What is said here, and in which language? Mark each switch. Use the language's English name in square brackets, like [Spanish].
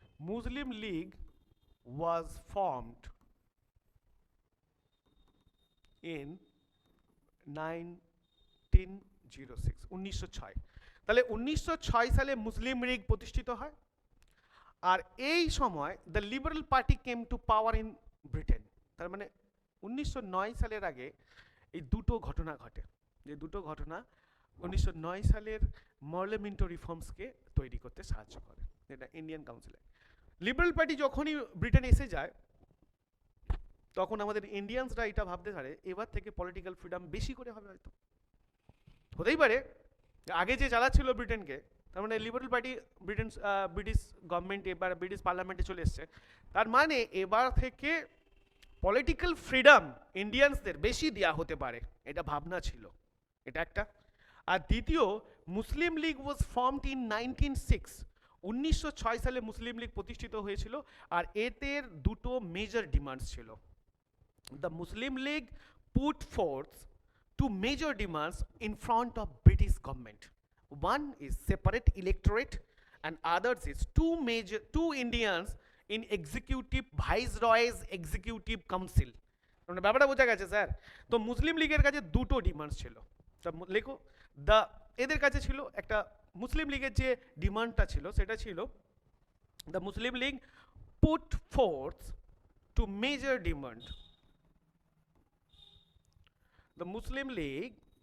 [English] Muslim League was formed in 1906, 1906। [Bangla] তাহলে 1906 সালে মুসলিম লীগ প্রতিষ্ঠিত হয়। আর এই সময় [English] The Liberal Party came to power in Britain. [Bangla] তার মানে 1909 সালের আগে এই দুটো ঘটনা ঘটে, যে দুটো ঘটনা 1909 সালের পার্লামেন্টারি রিফর্মসকে তৈরি করতে সাহায্য করে, যেটা ইন্ডিয়ান কাউন্সিলে। লিবারেল পার্টি যখনই ব্রিটেন এসে যায় তখন আমাদের ইন্ডিয়ানসরা এটা ভাবতে পারে এবার থেকে পলিটিক্যাল ফ্রিডম বেশি করে হবে। হয়তো হতেই পারে আগে যে চালাচ্ছিল ব্রিটেনকে, তার মানে লিবারেল পার্টি ব্রিটিশ গভর্নমেন্ট এবার ব্রিটিশ পার্লামেন্টে চলে এসছে, তার মানে এবার থেকে পলিটিক্যাল ফ্রিডম ইন্ডিয়ানসদের বেশি দেওয়া হতে পারে, এটা ভাবনা ছিল, এটা একটা। আর দ্বিতীয়, মুসলিম লীগ [English] was formed in 1906, [Bangla] 1906 সালে মুসলিম লীগ প্রতিষ্ঠিত হয়েছিল। আর এতে দুটো মেজর ডিমান্ডস ছিল। [English] The Muslim League put forth two major demands in front of British government. One is separate electorate and others is two Indians in executive viceroy's executive council. [Bangla] মানে ব্যাপারটা বোঝা গেছে স্যার? তো মুসলিম লীগের কাছে দুটো ডিমান্ডস ছিল। লেখো, এদের কাছে ছিল একটা, মুসলিম লীগের যে ডিমান্ডটা ছিল সেটা ছিল [English] The Muslim League put forth two major demand. The Muslim League